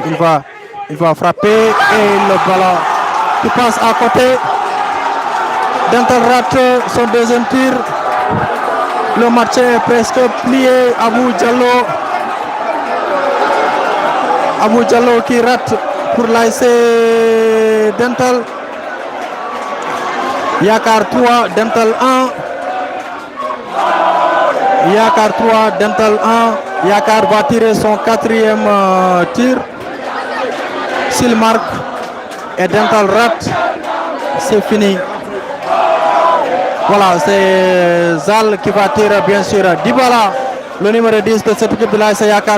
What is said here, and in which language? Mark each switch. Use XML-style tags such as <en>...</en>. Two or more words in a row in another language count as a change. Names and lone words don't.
<fr>Il va frapper et le ballon qui passe à côté. Dental rate son deuxième tir. Le match est presque plié. Abou Diallo qui rate pour l'ASC Dental. Yakar 3, Dental 1. Yakar 3, Dental 1. Yakar va tirer son quatrième tir. S'il marque et Dental rate, c'est fini. Voilà, c'est Zal qui va tirer bien sûr. Dybala, le numéro 10 de cette équipe de l'ASC Yakar.</fr>